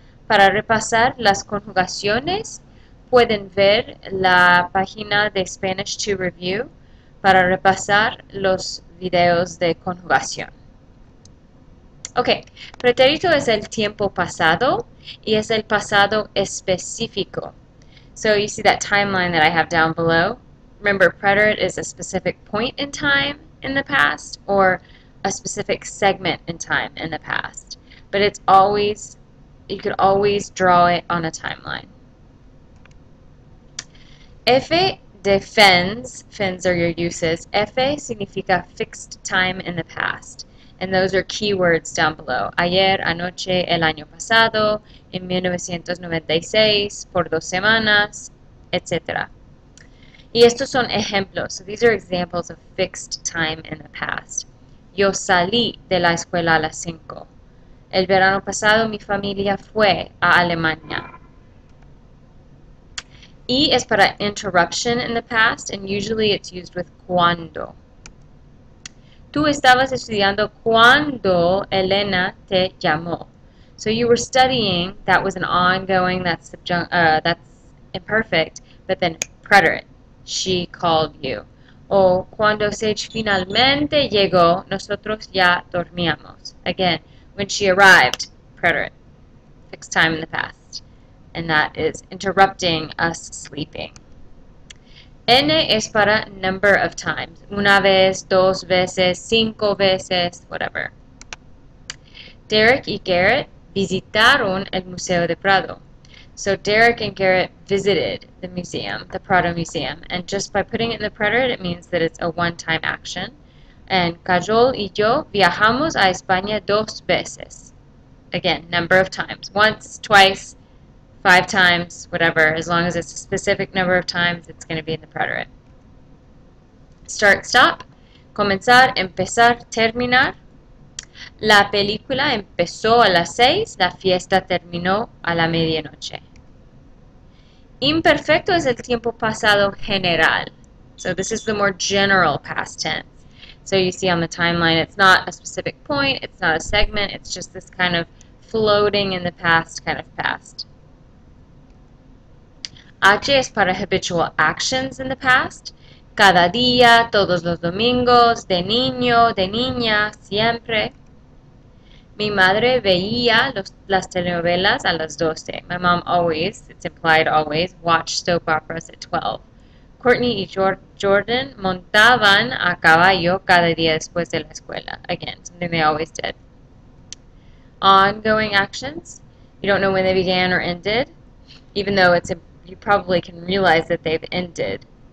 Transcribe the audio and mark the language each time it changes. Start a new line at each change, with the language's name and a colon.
Spanish: Para repasar las conjugaciones pueden ver la página de Spanish to Review para repasar los videos de conjugación. Ok, pretérito es el tiempo pasado y es el pasado específico.
English: So you see that timeline that I have down below. Remember, preterite is a specific point in time in the past or a specific segment in time in the past. But it's always, you could always draw it on a timeline. F de fins are your uses. F significa fixed time in the past. And those are keywords down below.
Spanish: Ayer, anoche, el año pasado, en 1996, por 2 semanas, etc. Y estos son ejemplos.
English: So these are examples of fixed time in the past.
Spanish: Yo salí de la escuela a las 5. El verano pasado mi familia fue a Alemania.
English: E is para interruption in the past, and usually it's used with cuando.
Spanish: Tú estabas estudiando cuando Elena te llamó.
English: So you were studying, that was an ongoing, that's imperfect, but then preterite. She called you.
Spanish: O cuando Sage finalmente llegó, nosotros ya dormíamos.
English: Again, when she arrived, preterite. Fixed time in the past. And that is interrupting us sleeping.
Spanish: N es para
English: number of times.
Spanish: Una vez, dos veces, 5 veces,
English: whatever.
Spanish: Derek y Garrett visitaron el Museo de Prado.
English: So Derek and Garrett visited the museum, the Prado Museum, and just by putting it in the preterite, it means that it's a one-time action.
Spanish: And Cajol y yo viajamos a España 2 veces.
English: Again, number of times. Once, twice, 5 times, whatever. As long as it's a specific number of times, it's going to be in the preterite. Start, stop.
Spanish: Comenzar, empezar, terminar. La película empezó a las 6, la fiesta terminó a la medianoche. Imperfecto es el tiempo pasado general.
English: So this is the more general past tense. So you see on the timeline, it's not a specific point, it's not a segment, it's just this kind of floating in the past kind of past.
Spanish: H es para
English: habitual actions in the past.
Spanish: Cada día, todos los domingos, de niño, de niña, siempre. Mi madre veía las telenovelas a las 12.
English: My mom always, it's implied always, watched soap operas at 12.
Spanish: Courtney y Jordan montaban a caballo cada día después de la escuela.
English: Again, something they always did. Ongoing actions. You don't know when they began or ended, even though you probably can realize that they've ended.